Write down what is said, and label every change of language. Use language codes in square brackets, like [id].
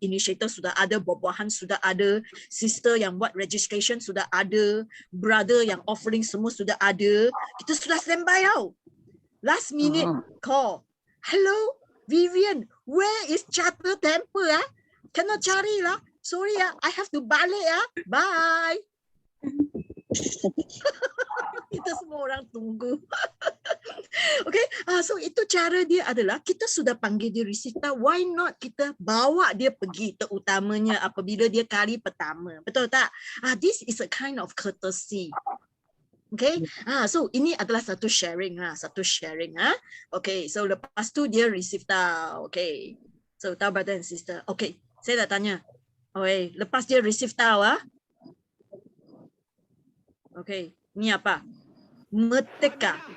[ms] Initiator sudah ada, buah-buahan sudah ada, sister yang buat registration sudah ada, brother yang offering semua sudah ada. Kita sudah standby tau. [en] Last minute call. Hello, Vivian, where is Zhite Temple? Cannot [ms] cari lah. [en] Sorry I have to [ms] balik [en] Bye. [ms] Kita semua orang tunggu. Okay, so itu cara dia adalah kita sudah panggil dia receive tahu. Why not kita bawa dia pergi terutamanya apabila dia kali pertama. Betul tak? [en] This is a kind of courtesy. [ms] Okay, so ini adalah satu sharing. [en] Okay, so [ms] lepas tu dia [en] receive [ms] tahu. [en] Okay, so tahu brother and sister. [ms] Okay, saya dah tanya. Okay, lepas dia receive tahu okay, ni apa? Merdeka.